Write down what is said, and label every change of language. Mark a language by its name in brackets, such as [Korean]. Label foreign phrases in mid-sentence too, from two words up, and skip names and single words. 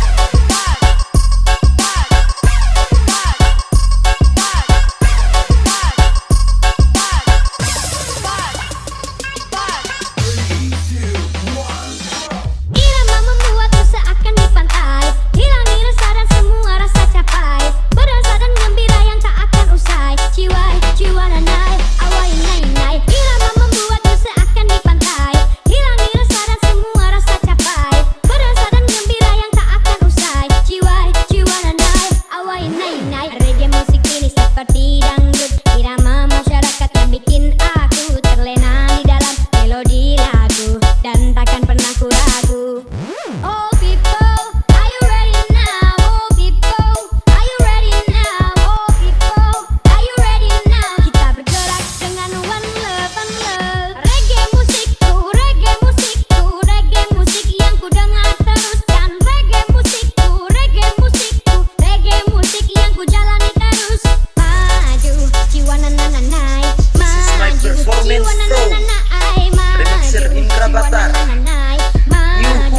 [Indonesian] Irama membuatku seakan di pantai, hilangi rasa dan semua rasa capai. Berasa dan gembira yang tak akan usai. Ciwai, ciwa nanai, awai nai nai. Irama membuatku seakan di pantai, hilangi rasa dan semua rasa capai. Berasa dan gembira yang tak akan usai. Ciwai, ciwa nanai, awai nai nai. Reggae musik ini seperti dangdut, irama masyarakat yang bikin aku terlena di dalam melodi lagu dan takkan pernah ku ragu. [English] Oh people, are you ready now? Oh people, are you ready now? Oh people, are you ready now? [Indonesian] Kita bergerak dengan [English] one love and love. [Indonesian] Reggae musikku, reggae musikku, reggae musik yang ku dengar teruskan. Reggae musikku, reggae musikku, reggae musik yang ku jalani terus. Maju, jiwa nananai, maju, Performance jiwa Show. nananai, Remixer maju, Indra jiwa Batara. nananai, maju,